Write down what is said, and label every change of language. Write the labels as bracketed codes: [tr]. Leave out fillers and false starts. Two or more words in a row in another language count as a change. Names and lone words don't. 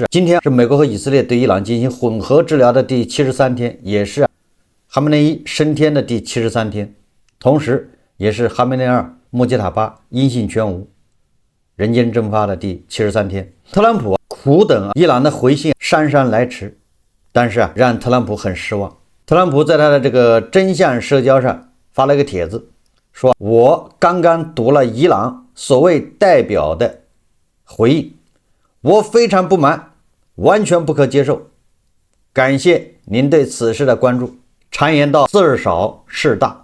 [zh] 今天是美國和以色列對伊朗進行混合治療的第73天，也是哈梅內伊升天的第73天，同時也是哈梅內二、穆吉塔巴音信全無、人間蒸發的第73天。特朗普苦等伊朗的回信姍姍來遲，但是讓特朗普很失望。特朗普在他的這個真相社交上發了一個帖子，說我剛剛讀了伊朗所謂代表的回應，我非常不滿，完全不可接受，感謝您對此事的關注。常言道，字兒少事大。